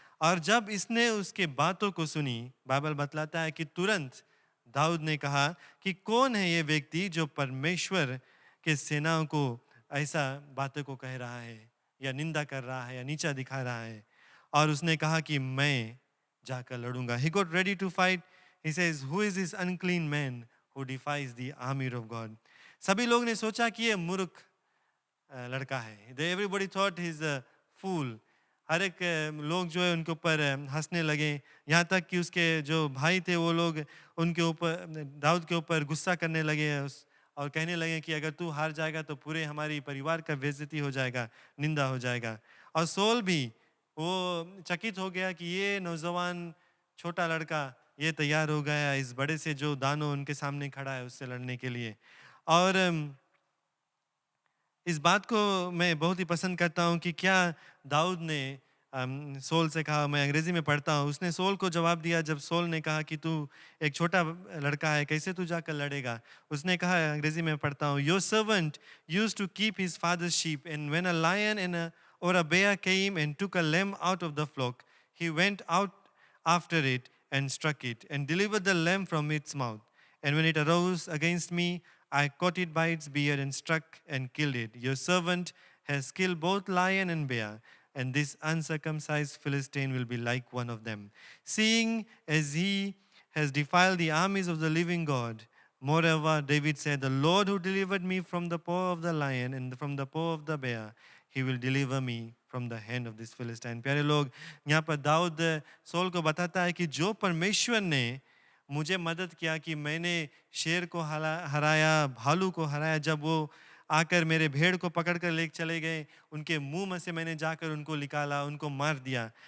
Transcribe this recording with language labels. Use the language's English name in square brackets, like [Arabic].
[Hindi] और जब इसने उसके बातों को सुनी, बाइबल बतलाता है कि तुरंत दाऊद ने कहा कि कौन है ये व्यक्ति जो परमेश्वर के सेनाओं को ऐसा बातों को कह रहा है या निंदा कर रहा है या नीचा दिखा रहा है। और उसने कहा कि मैं जाकर लड़ूंगा। [English] He got ready to fight. He says, who is this unclean man who defies the army of God? [Hindi] सभी लोग ने सोचा कि ये मूर्ख लड़का है। [English] Everybody thought he's a fool. [Hindi] हर एक लोग जो है उनके ऊपर हंसने लगे, यहाँ तक कि उसके जो भाई थे वो लोग उनके ऊपर, दाऊद के ऊपर गुस्सा करने लगे और कहने लगे कि अगर तू हार जाएगा तो पूरे हमारी परिवार का बेइज्जती हो जाएगा, निंदा हो जाएगा। और सोल भी वो चकित हो गया कि ये नौजवान छोटा लड़का ये तैयार हो गया इस बड़े से जो दानव उनके सामने खड़ा है उससे लड़ने के लिए। और इस बात को मैं बहुत ही पसंद करता हूँ कि क्या दाऊद ने सोल से कहा, मैं अंग्रेजी में पढ़ता हूँ, उसने सोल को जवाब दिया जब सोल ने कहा कि तू एक छोटा लड़का है, कैसे तू जाकर लड़ेगा। उसने कहा, अंग्रेजी में पढ़ता हूँ, [English] Your servant used to keep his father's sheep and when a lion and or a bear came and took a lamb out of the flock, he went out after it and struck it and delivered the lamb from its mouth. And when it arose against me, I caught it by its beard and struck and killed it. Your servant has killed both lion and bear, and this uncircumcised Philistine will be like one of them, seeing as he has defiled the armies of the living God. Moreover, David said, the Lord who delivered me from the paw of the lion and from the paw of the bear, He will deliver me from the hand of this Philistine. [Hindi] प्यारे लोग, यहाँ पर Dawood soul को बताता है कि जो परमेश्वर ने मुझे मदद किया कि मैंने शेर को हराया, भालू को हराया, जब वो आकर मेरे भेड़ को पकड़ कर ले चले गए, उनके मुंह में से मैंने जाकर उनको निकाला, उनको मार दिया।